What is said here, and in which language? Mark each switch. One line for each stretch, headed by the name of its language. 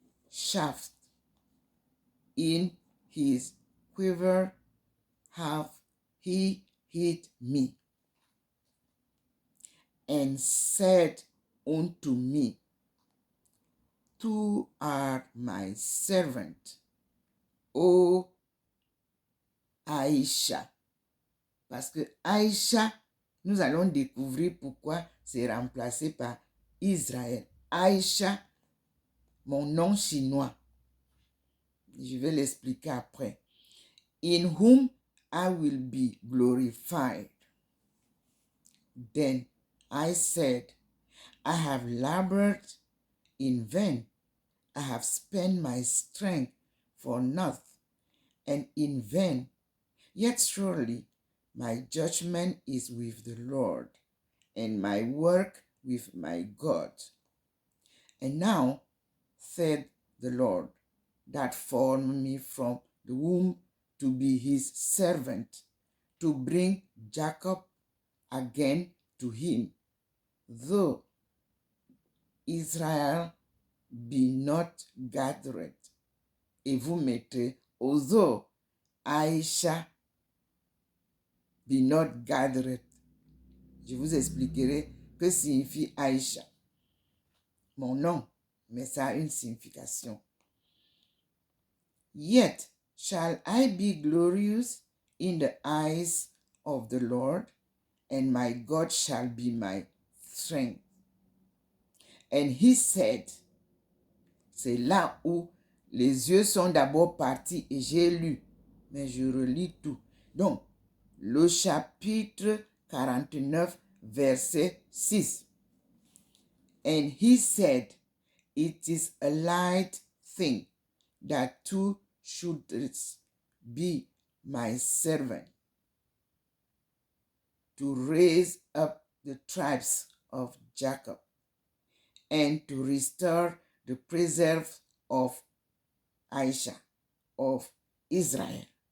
English: shaft in his quiver hath he hid me, and said unto me, "Thou art my servant, O Aïcha."
French: Parce que Aïcha, nous allons découvrir pourquoi c'est remplacé par Israël. Aïcha, mon nom chinois. Je vais l'expliquer après.
English: In whom I will be glorified. Then I said, I have labored in vain. I have spent my strength for naught, and in vain. Yet surely my judgment is with the Lord, and my work with my God. And now, said the Lord, that formed me from the womb to be his servant, to bring Jacob again to him, though Israel be not gathered.
French: Et vous mettrez,
English: although Aïcha be not gathered.
French: Je vous expliquerai que signifie Aïcha. Mon nom, mais ça a une signification.
English: Yet shall I be glorious in the eyes of the Lord, and my God shall be my strength. And he said,
French: c'est là où les yeux sont d'abord partis et j'ai lu, mais je relis tout. Donc, le chapitre 49, verset 6.
English: And he said, it is a light thing that thou shouldest be my servant, to raise up the tribes of Jacob, and to restore the preserve of Aisha, of Israel.